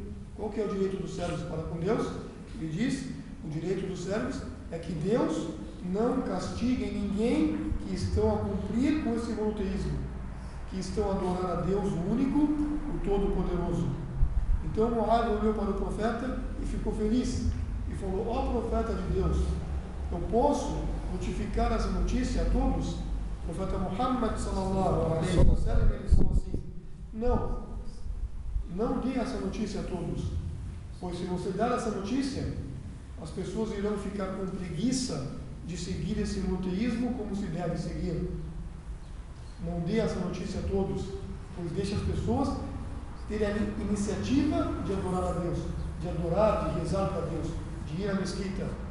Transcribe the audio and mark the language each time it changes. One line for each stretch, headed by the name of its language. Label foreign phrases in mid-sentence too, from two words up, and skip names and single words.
Portuguese: Qual que é o direito dos servos para com Deus? Ele diz, o direito dos servos é que Deus não castigue ninguém que estão a cumprir com esse monoteísmo, que estão a adorar a Deus o único, o Todo-Poderoso. Então Mu'adh olhou para o profeta e ficou feliz e falou, ó profeta de Deus, eu posso notificar essa notícia a todos? O profeta Muhammad
Arabic: صلى الله عليه وسلم
Portuguese: ele falou assim, não dê essa notícia a todos, pois se você dar essa notícia, as pessoas irão ficar com preguiça de seguir esse monoteísmo como se deve seguir. Não dê essa notícia a todos, pois deixa as pessoas terem a iniciativa de adorar a Deus, de rezar para Deus, de ir à mesquita.